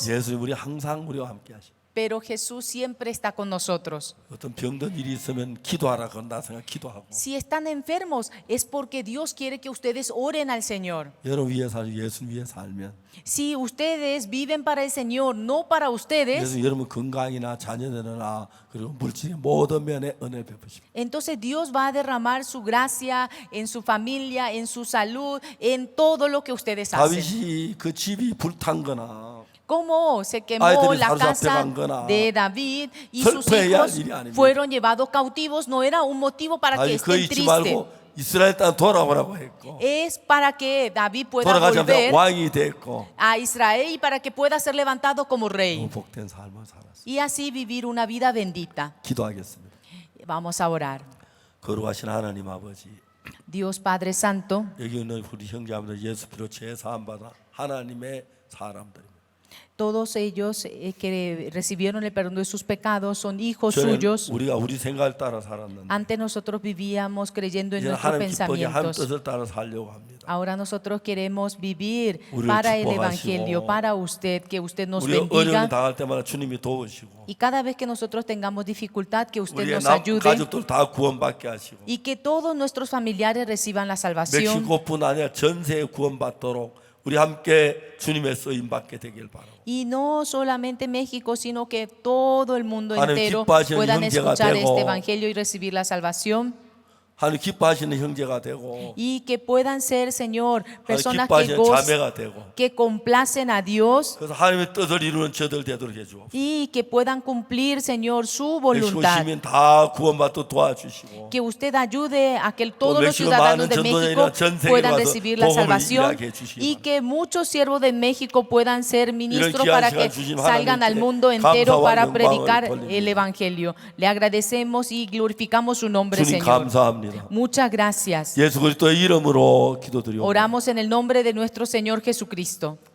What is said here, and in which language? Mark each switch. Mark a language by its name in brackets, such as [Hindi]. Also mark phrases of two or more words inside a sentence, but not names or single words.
[Korean] 예수님 우리 항상 우리와 함께 하십니다. [Spanish] pero Jesús siempre está con nosotros. [Korean] 어떤 병든 일이 있으면 기도하라 그런다 생각 기도하고 [Spanish] Si están enfermos, es porque Dios quiere que ustedes oren al Señor. [Korean] 여러분 위해 살고 예수님 위해 살면 [Spanish] Si ustedes viven para el Señor, no para ustedes, [Korean] 예수님 여러분 건강이나 자녀들이나 그리고 물질의 모든 면에 은혜 베푸십니다. [Spanish] entonces Dios va a derramar su gracia en su familia, en su salud, en todo lo que ustedes hacen. [Korean] 다윗이 그 집이 불탄거나 [Spanish] Cómo se quemó [Korean] 아이들이 [Spanish] la casa [Korean] 사로잡혀간 거나 [Spanish] de David y sus [Korean] 슬퍼해야 할 [Spanish] hijos [Korean] 일이 아닙니다. [Spanish] fueron llevados cautivos, no era un motivo para que [Korean] 다윗 그 [Spanish] estén [Korean] 잊지 [Spanish] tristes. [Korean] 말고 이스라엘 땅 돌아오라고 했고 [Spanish] Es para que David pueda [Korean] 돌아가자마자 [Spanish] volver [Korean] 왕이 됐고 [Spanish] a Israel y para que pueda ser levantado como rey. [Korean] 너무 복된 삶을 살았습니다. [Spanish] Y así vivir una vida bendita. [Korean] 기도하겠습니다. [Spanish] Vamos a orar. [Korean] 거룩하신 하나님 아버지 [Spanish] Dios Padre Santo, [Korean] 여기 있는 우리 형제자매들 예수 피로 제사함 받아 하나님의 사람들입니다. [Spanish] todos ellos que recibieron el perdón de sus pecados son hijos [Korean] 전에는 [Spanish] suyos. [Korean] 우리가 우리 생각을 따라 살았는데 [Spanish] Antes nosotros vivíamos creyendo en [Korean] 이제는 [Spanish] nuestros [Korean] 하나님 기뻐하게 하나님 [Spanish] pensamientos. [Korean] 뜻을 따라 살려고 합니다. [Spanish] Ahora nosotros queremos vivir [Korean] 우리를 [Spanish] para el [Korean] 축복하시고, [Spanish] Evangelio, para usted, que usted nos [Korean] 우리 어려움이 [Spanish] bendiga. [Korean] 당할 때마다 주님이 도우시고 [Spanish] Y cada vez que nosotros tengamos dificultad, que usted [Korean] 우리의 [Spanish] nos ayude. [Korean] 가족들 다 구원받게 하시고 [Spanish] Y que todos nuestros familiares reciban la salvación. [Korean] 멕시코뿐 아니라 전 세계 구원받도록 우리 함께 주님의 쓰임 받게 되길 바라고 [Spanish] Y no solamente México, sino que todo el mundo [Korean] 하나님 [Spanish] entero [Korean] 기뻐하시는 [Spanish] puedan [Korean] 형제가 [Spanish] escuchar [Korean] 되고, [Spanish] este evangelio y recibir la salvación. [Korean] 하나님 기뻐하시는 형제가 되고 [Spanish] Y que puedan ser, Señor, [Korean] 하나님 [Spanish] personas que, [Korean] 기뻐하시는 자매가 되고 [Spanish] que complacen a Dios [Korean] 그래서 하나님의 뜻을 이루는 저들 되도록 해주옵소서. [Spanish] y que puedan cumplir, Señor, su [Korean] 멕시코 [Spanish] voluntad. [Korean] 시민 다 구원받도록 도와주시고 [Spanish] Que usted ayude a que todos los México ciudadanos [Korean] 많은 [Spanish] de México [Korean] 전도자들이나 전 세계에 [Spanish] puedan [Korean] 와서 [Spanish] recibir la [Korean] 복음을 [Spanish] salvación [Korean] 이야기해 주시기 [Spanish] y que muchos siervos de México puedan ser ministros [Korean] 귀한 [Spanish] para [Korean] 시간 [Spanish] que [Korean] 주신 [Spanish] salgan al [Korean] 하나님께 [Spanish] mundo entero [Korean] 감사와 [Spanish] para [Korean] 영광을 [Spanish] predicar [Korean] 돌립니다. [Spanish] el evangelio. Le agradecemos y glorificamos su nombre, [Korean] 주님 [Spanish] Señor. [Korean] 감사합니다. [Spanish] Muchas gracias. [Korean] 예수 그리스도의 이름으로 기도드리옵니다. [Spanish] Oramos en el nombre de nuestro Señor Jesucristo.